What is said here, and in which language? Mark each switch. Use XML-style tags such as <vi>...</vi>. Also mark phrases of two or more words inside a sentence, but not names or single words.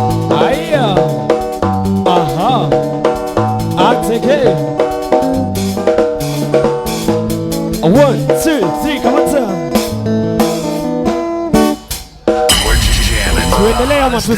<en>Aya. Aha. Ateke. One, two, three, come on, sir.</en> <sw>Tuendelee ama tu-</sw>